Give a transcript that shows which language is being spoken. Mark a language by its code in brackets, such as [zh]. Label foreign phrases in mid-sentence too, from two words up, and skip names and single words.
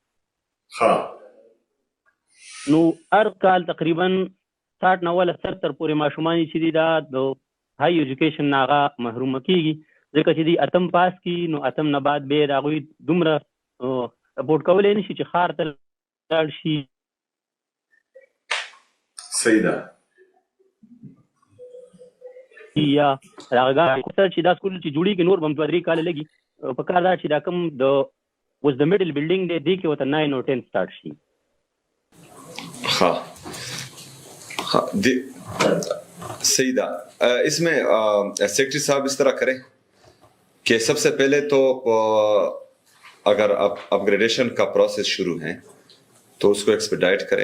[ps] نو هر کال تقریبا 60 نه ولا 70 پورې ماشومان چې دي دا د [en] high education [ps] نه هغه محروم کېږي، ځکه چې دی اتم پاس کی نو اتم نه بعد به د هغوی دومره سپورټ کولی نه شي چې ښار ته لاړ شي. صحیح ده. یا هغه چې دا سکول چې جوړېږي نور به هم 2-3 کاله لګي. په کار دا چې دا کوم د اوس د [en] middle building [ps] دی دې کې ورته 9 او 10 سټارټ شي. [ur] سیدہ اس میں سیکرٹری صاحب اس طرح کریں کہ سب سے پہلے تو اگر اپ گریڈیشن کا پروسیس شروع ہے تو اس کو ایکسپیڈائٹ کریں.